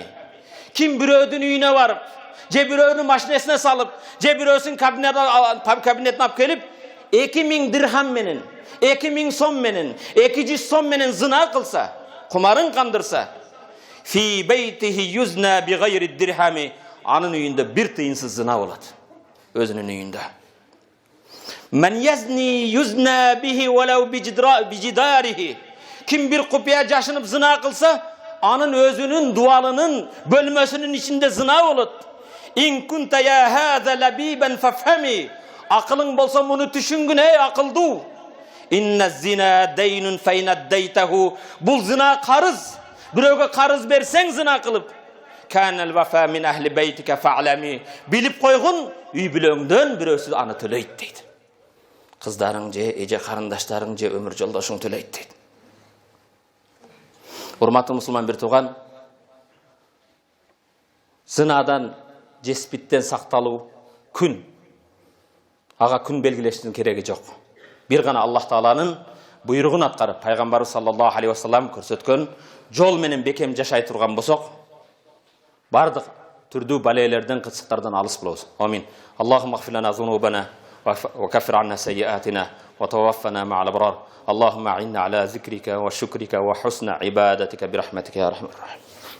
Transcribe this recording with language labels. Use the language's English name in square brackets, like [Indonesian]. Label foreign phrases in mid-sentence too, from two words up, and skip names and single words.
[Kyrgyz] Ким бирөөдүн үйүнө барып, же бирөөнүн машинесине салып, же бирөөсүн кабинетине алып келип, 2000 дирхам менен, 2000 сом менен, 200 сом менен зына кылса, кумарын кандырса, [Arabic] في بيته يزنى بغير دراهم, [Kyrgyz] анын үйүндө бир тыйынсыз зына болот. Өзүнүн үйүндө. [Arabic] من زنى يزنى به ولو بجداره. [Kyrgyz] Kim bir kupaya жашынып зына кылса, анын өзүнүн дуалынын бөлмөсүнүн ичинде зына болот. [Arabic] إن كنت يا هذا لبيبا فافهم. [Kyrgyz] Акылың болсо муну түшүнгүн, ey акылдуу. [Arabic] إن الزنا دين فإن أقرضته. [Kyrgyz] Бул зына карыз. Бирөөгө карыз берсең зына кылып. [Arabic] كان الوفاء من أهل بيتك فاعلم. [Kyrgyz] Билип койгун, үй бүлөңдөн бирөөсү аны төлөйт дейт. Кыздарың же, эже карындаштарың же, өмүр жолдошуң төлөйт дейт. Урматтуу мусулман бир тууган, зынадан же спидтен сакталуу күн. Ага күн белгилештин кереги жок. Бир гана Аллах Тааланын буйругун аткарып, пайгамбар [Arabic] صلى الله عليه وسلم [Kyrgyz] көрсөткөн жол менен бекем жашай турган болсок, бардык түрдүү балелерден, кытсыктардан алыс болобуз. [Arabic] Амин. اللهم اغفر لنا ذنوبنا وكفر عنا سيئاتنا وتوفنا مع الأبرار. اللهم أعنا على ذكرك وشكرك وحسن عبادتك برحمتك يا أرحم الراحمين.